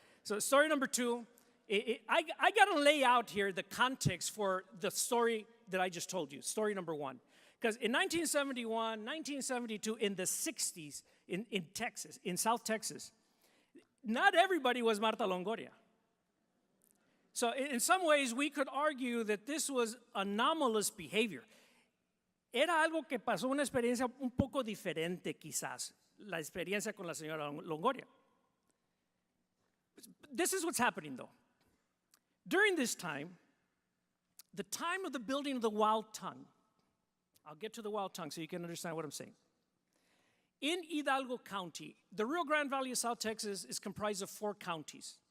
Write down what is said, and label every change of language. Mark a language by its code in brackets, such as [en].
[en] So story number 2, I got to lay out here the context for the story that I just told you, story number 1. Because in 1971, 1972, in the 60s, in Texas, in South Texas, not everybody was Marta Longoria. So in some ways, we could argue that this was anomalous behavior. [es] Era algo que pasó, una experiencia un poco diferente quizás, la experiencia con la señora Longoria. [en] This is what's happening though. During this time, the time of the building of the wild tongue, I'll get to the wild tongue so you can understand what I'm saying. In Hidalgo County, the Rio Grande Valley of South Texas is comprised of 4 counties.